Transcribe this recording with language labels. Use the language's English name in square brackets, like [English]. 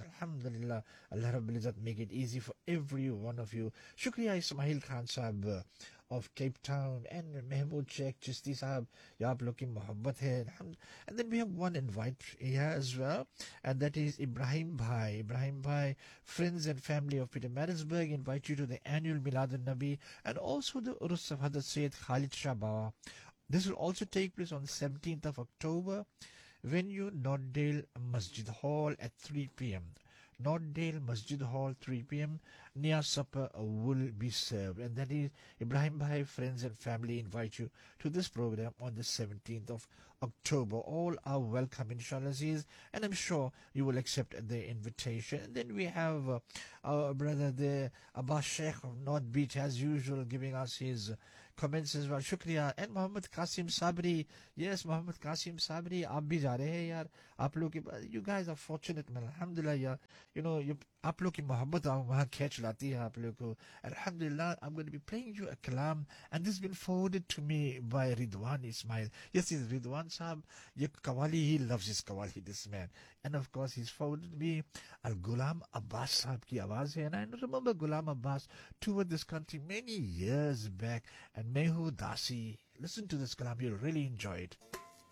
[English] الحمد للہ, اللہ رب العزت make it easy for everyone of you. [Urdu] شکریہ اسماعیل خان صاحب of Cape Town and Mahmood شیخ چشتی صاحب, یہ آپ لوگ کی محبت ہے. [English] And then we have one invite here as well, and that is Ibrahim bhai. Ibrahim bhai, friends and family of Pietermaritzburg invite you to the annual Milad un-Nabi and also the Urs of Hazrat Syed Khalid Shah Baba. This will also take place on 17th of October venue Northdale Masjid Hall at 3 PM. Not Dale Masjid Hall, 3 PM, Nia Supper will be served. And that is, Ibrahim Bhai, friends and family invite you to this program on the 17th of October. All are welcome, inshallah Aziz, and I'm sure you will accept the invitation. And then we have our brother there, Abbas Sheikh of North Beach, as usual, giving us his comments as well. Shukriya. And Muhammad Qasim Sabri. Yes, Muhammad Qasim Sabri, [Urdu] aap bhi ja rahe hai, yaar. Aap log, [English] you guys are fortunate, man. [Urdu] Alhamdulillah, yaar. [English] You know, [Urdu] آپ لوگ کی محبت وہاں کھینچ لاتی ہے آپ لوگ کو. [English] الحمد للہ, I'm going to be playing you a kalam and this has been forwarded to me by Ridwan Ismail. Yes, it's Ridwan sahab. یہ qawwali, he loves his qawwali, this man. And of course, he's forwarded me Al-Ghulam Abbas sahab [Urdu] کی آواز ہے. [English] And I remember Ghulam Abbas toured this country many years back. And Mehu Dasi, listen to this kalam, you'll really enjoy it.